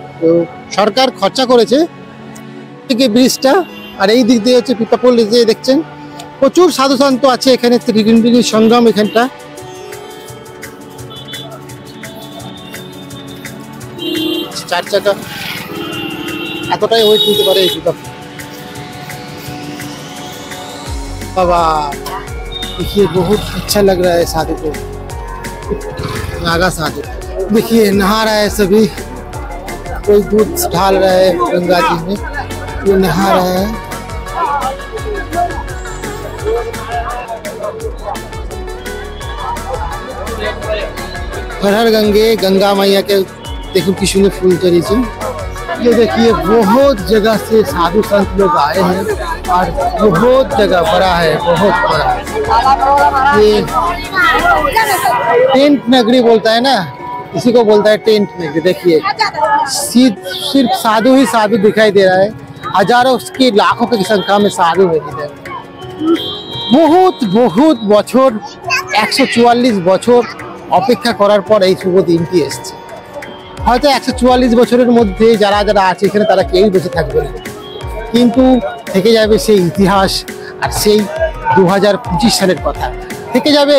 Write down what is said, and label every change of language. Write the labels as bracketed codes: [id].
[bn] তো সরকার খরচা করেছে থেকে ব্রিজটা, আর এই দিক দিয়ে হচ্ছে পিপা পুল দিয়ে দেখছেন প্রচুর সাধু সন্ত আছে এখানে, ত্রিবেণীর সঙ্গম এখানটা। চার চাকা এতটাই ওয়েট নিতে পারে এই পিপা পুল। [hi] बाबा देखिए बहुत अच्छा लग रहा है साधु को, नागा साधु देखिए नहा रहा है, सभी कोई दूध ढाल रहा है गंगा जी में, ये नहा रहा है। हर हर गंगे, गंगा मैया के देखो कि सुंदर फूल चढ़ी। ये देखिए बहुत जगह से साधु संत लोग आए हैं, और बहुत जगह बड़ा है, बहुत बड़ा। ये टेंट नगरी बोलता है ना, इसी को बोलता है टेंट नगरी। देखिए सिर्फ साधु ही साधु दिखाई दे रहा है, हजारों की लाखों की संख्या में साधु है इधर। बहुत बहुत [bn] বছর 144 বছর অপেক্ষা করার পর এই শুভ দিনটি এসেছে। হয়তো 144 বছরের মধ্যে যারা যারা আছে এখানে তারা কেউই বেঁচে থাকবে না, কিন্তু থেকে যাবে সেই ইতিহাস, আর সেই 2025 সালের কথা থেকে যাবে।